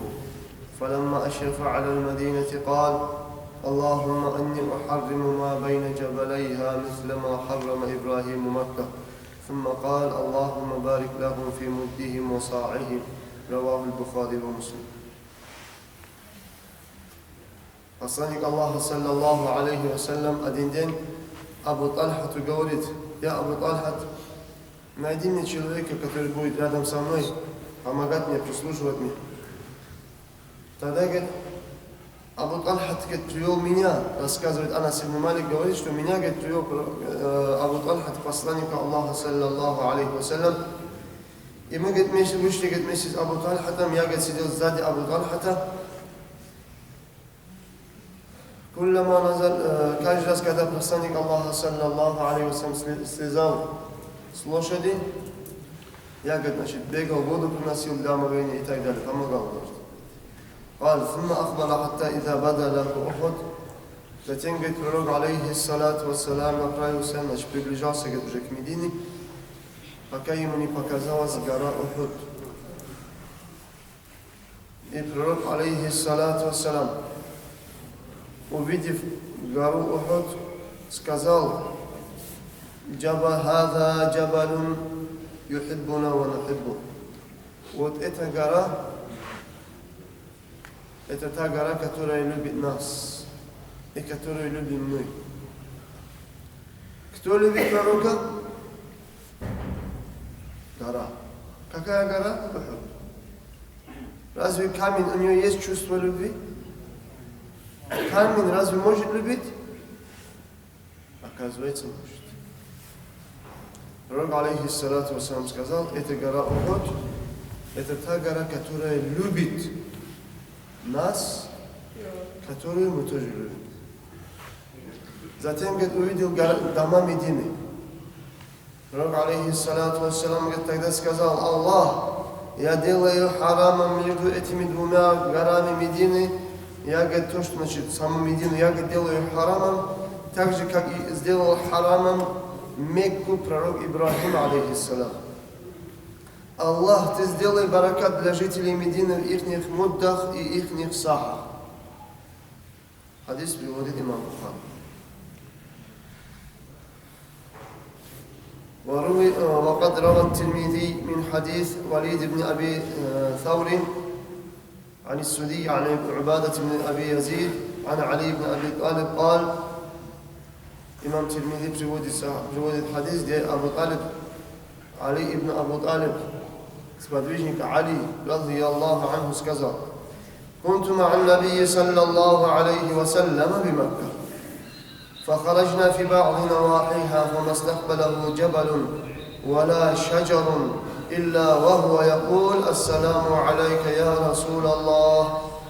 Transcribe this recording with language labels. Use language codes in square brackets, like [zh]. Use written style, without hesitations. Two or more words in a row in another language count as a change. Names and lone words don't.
[ar] فلما أشرف على المدينة قال: اللهم إني أحرم ما بين جبليها مثل ما حرم إبراهيم مكة. ثم قال: اللهم بارك لهم في مدهم وصاعهم. رواه البخاري ومسلم. [ru] Посланник Аллаха [ar] صلى الله عليه وسلم [ru] один день Абу Тальхату говорит: я, Абу Тальхат, найди мне человека, который будет рядом со мной, помогать мне, прислуживать мне. Тогда, говорит, Абу Тальхат, говорит, привел меня, рассказывает Анас ибн Малик, говорит, что меня, говорит, привел Абу Тальхат к посланнику Аллаха [ar] صلى الله عليه وسلم. [ru] И мы, говорит, вышли, говорит, вместе с Абу Тальхатом, я, говорит, сидел сзади Абу Тальхата. Каждый раз, когда посланник Аллаха [ar] صلى الله عليه وسلم [ru] слезал с лошади, я, говорит, значит, бегал, воду приносил для омовения и так далее, помогал. [ar] قال: ثم أقبل حتى إذا بدا له أحد. [ru] Затем, говорит, пророк [ar] عليه الصلاة والسلام [ru] направился, значит, приближался, говорит, уже к Медине, пока ему не показалась гора Ухуд. И пророк [ar] عليه الصلاة والسلام, [ru] увидев гору Ухуд, сказал: [ar] «هذا جبل يحبنا ونحبه». [ru] Вот эта гора, это та гора, которая любит нас и которую любим мы. Кто любит пророка? Гора. Какая гора? Ухуд. Разве камень, у него есть чувство любви? Камень разве может любить? Оказывается, может. Пророк [ar] عليه الصلاة والسلام [ru] сказал: это гора Ухуд, это та гора, которая любит нас, которую мы тоже любим. Затем, говорит, увидел дома Медины. Пророк [ar] عليه الصلاة والسلام, [ru] говорит, тогда сказал: Аллах, я делаю харамом между этими двумя горами Медины. Я, говорит, то, что, значит, саму Медину я, говорит, делаю харамом, так же, как и сделал харамом Мекку пророк Ибрахим, алейхиссалам. Аллах, ты сделай баракат для жителей Медины в ихних муддах и ихних сахах. Хадис приводит имам Бухари. [ar] وقد روى الترمذي من حديث وليد بن أبي ثور عن السدي عن عبادة بن أبي يزيد عن علي بن أبي طالب قال: إمام ترمذي [ru] приводит حديث, где Абу Талиб, Али ибн Абу Талиб, сподвижник Али, [ar] رضي الله عنه, сказал: كنت مع النبي صلى الله عليه وسلم بمكة فخرجنا في بعض نواحيها فما استقبله جبل ولا شجر إلا وهو يقول: السلام عليك يا رسول الله.